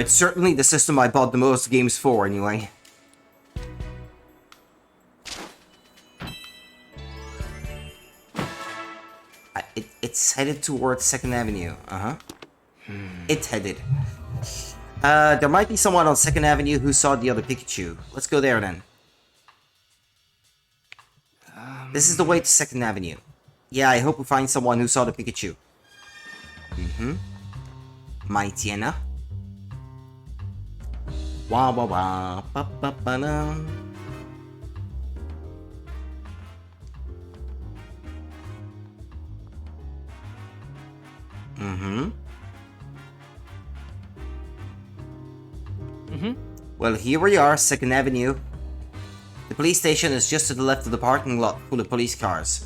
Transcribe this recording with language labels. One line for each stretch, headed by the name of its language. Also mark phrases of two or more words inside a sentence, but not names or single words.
English: It's certainly the system I bought the most games for, anyway. It's headed towards 2nd Avenue. Uh-huh. It's headed. There might be someone on 2nd Avenue who saw the other Pikachu. Let's go there, then. This is the way to 2nd Avenue. Yeah, I hope we find someone who saw the Pikachu. Mightyena. Wah wah wah. Ba ba ba da. Well, here we are, 2nd Avenue. The police station is just to the left of the parking lot full of police cars.